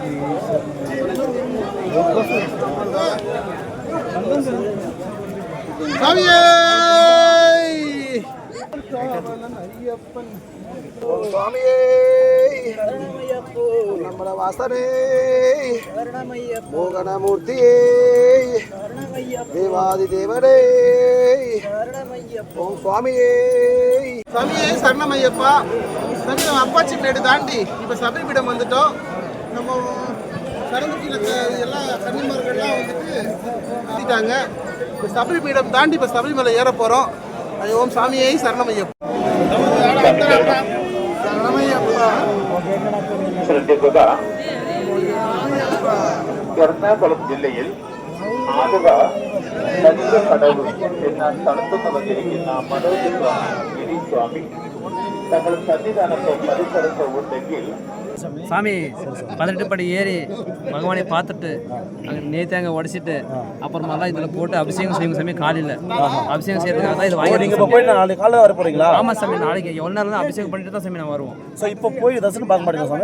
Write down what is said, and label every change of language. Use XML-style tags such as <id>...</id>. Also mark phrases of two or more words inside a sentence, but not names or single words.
<ta>சாமியே ஐயப்பன் சுவாமியே நம்மள வாசனே மோகனமூர்த்தியே தேவாதி தேவனே ஓம் சுவாமியே சாமியே சரணமையப்பா. சாமி நம்ம அப்பாச்சி மேடு தாண்டி இப்போ சபரிபீடம் வந்துட்டோம். நம்ம சரங்குத்தியில் எல்லா கன்னிமார்கள்லாம் வந்துட்டு ஆடிட்டாங்க. இப்போ சபரிபீடம் தாண்டி இப்போ சபரிமலை ஏற போகிறோம். ஓம் சாமியே சரணமையப்பா.</ta> <ml>ശ്രദ്ധിക്കുക. എറണാകുളം ജില്ലയിൽ ആലുവ കടവ് എന്ന സ്ഥലത്തുനിന്ന് വന്നിരിക്കുന്ന മനോജ് സ്വാമി ഗിരിസ്വാമി തങ്ങൾ സന്നിധാനത്തോ പരിസരത്തോ ഉണ്ടെങ്കിൽ</ml> <ta>சாமி 18 படி ஏறி பகவானை பார்த்துட்டு அங்கே நேத்தாங்க உடச்சிட்டு அப்புறமாலாம் இதில் போட்டு அபிஷேகம் செய்யும் சாமி. காலையில் அபிஷேகம் செய்யறதுக்காக தான் இது நீங்க வாங்கி. இப்போ போய் நாளைக்கு காலைல வர போறீங்களா? ஆமாம் சாமி, நாளைக்கு எவ்வளோ நேரம் தான் அபிஷேகம் பண்ணிட்டு தான் சாமி நான் வருவோம். ஸோ இப்போ போய் தரிசனம் பார்க்க மாட்டீங்க சாமி?</ta>